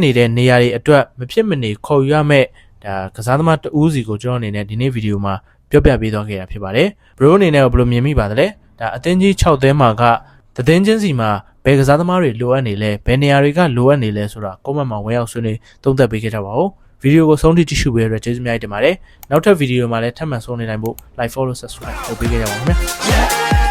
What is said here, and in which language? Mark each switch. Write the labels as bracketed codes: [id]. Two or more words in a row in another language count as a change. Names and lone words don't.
[my] နေတဲ့နေရာတွေအတွက်မဖြစ်မနေခေါ်ယူရမယ့်ဒါကစားသမားတဦးစီကိုကျွန်တော်အနေနဲ့ဒီနေ့ဗီဒီယိုမှာပြောပြပေးသွားခဲ့တာဖြစ်ပါတယ်ဘရိုအနေနဲ့ဘယ်လိုမြင်မိပါသလဲဒါအသင်းကြီး6သင်းမှာကသင်းချင်းစီမှာဘယ်ကစားသမားတွေလိုအပ်နေလဲဘယ်နေရာတွေကလိုအပ်နေလဲဆိုတာ comment မှာဝင်ရောက်ဆွေးနွေးသုံးသပ်ပေးခဲ့ကြပါဦးဗီဒီယိုကိုဆုံးထိကြည့်ရှုပေးရတဲ့ကျေးဇူးများတင်ပါတယ်နောက်ထပ်ဗီဒီယိုမှာလည်းထပ်မံဆုံနေနိုင်ဖို့ [en] like follow subscribe [my] လုပ်ပေးကြပါဦးခင်ဗျာ